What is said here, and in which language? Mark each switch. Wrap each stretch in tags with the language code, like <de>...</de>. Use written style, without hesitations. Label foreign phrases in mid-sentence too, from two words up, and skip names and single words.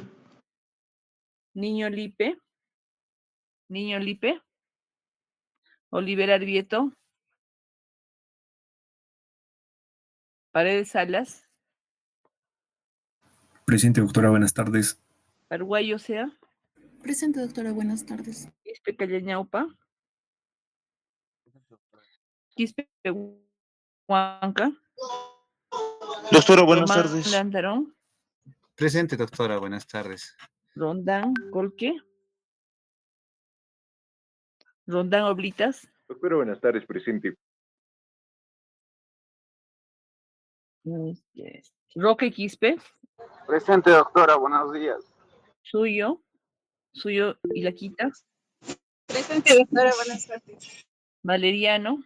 <es>Niño Lipe. Niño Lipe. Oliver Arrieto. Paredes Salas. Presente, doctora, buenas tardes. Paraguayo Sea. Presente, doctora, buenas tardes. Quispe Callañaupa. Quispe Huanca. Doctora, buenas Román tardes. Landarón. Presente, doctora, buenas tardes. Rondán Colque. Rondán Oblitas. Doctora, buenas tardes, presente. Roque Quispe. Presente, doctora, buenos días. Suyo y la quita. Presente, doctora. Buenas tardes. Valeriano.</es>